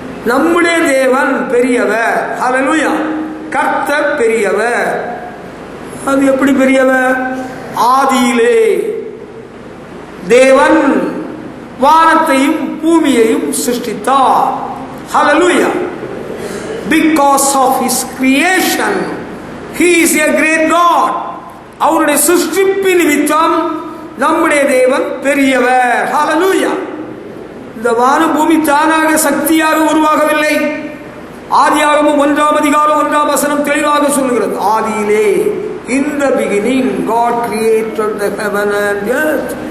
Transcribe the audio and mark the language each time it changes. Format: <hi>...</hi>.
<ta>நம்முடைய தேவன் பெரியவர். ஹல்லேலூயா. கர்த்தர் பெரியவர். அது எப்படி பெரியவர்? ஆதியிலே தேவன் வானத்தையும் பூமியையும் சிருஷ்டித்தார். ஹல்லேலூயா.</ta> <en>Because of his creation he is a great God.</en> <ta>அவருடைய சிருஷ்டிப்பின் நிமித்தம் நம்முடைய தேவன் பெரியவர். ஹல்லேலூயா. இந்த வான பூமி தானாக சக்தியாக உருவாகவில்லை. ஆதியாகமம் 1ஆம் அதிகாரம் 1ஆம் வசனம் தெளிவாக சொல்லுகிறது, ஆதியிலே</ta> <en>in the beginning God created the heaven and earth.</en>